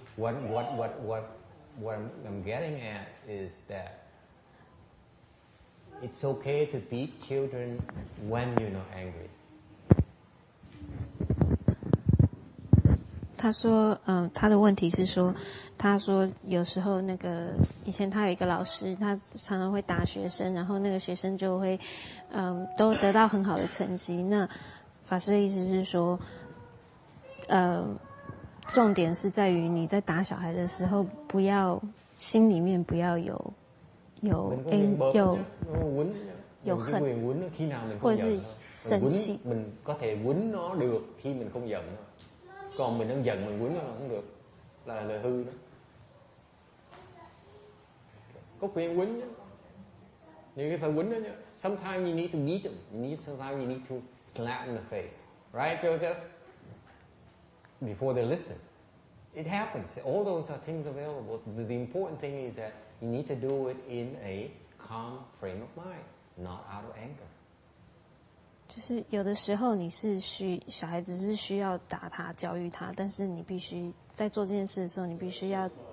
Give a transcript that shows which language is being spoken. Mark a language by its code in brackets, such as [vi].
[en] What I'm getting at is that it's okay to beat children when you're not angry. [zh] 他说，他的问题是说，他说有时候以前他有一个老师，他常常会打学生，然后那个学生就会，都得到很好的成绩。那法师的意思是说，重点是在于你在打小孩的时候，不要心里面不要有恨，或者是生气。 [vi] Mình có thể quýnh nó được khi mình không giận thôi. Còn mình đang giận mình quýnh nó không được, là hư đó. Có quyền quýnh nhá, nhưng cái phải quýnh đó nhá. [en] Sometimes you need to beat them. Sometimes you need to slap in the face, right, Joseph? Before they listen. It happens. All those are things available. The important thing is that you need to do it in a calm frame of mind, not out of anger. [zh] 就是有的时候小孩子是需要打他教育他，但是你必须在做这件事的时候，你必须要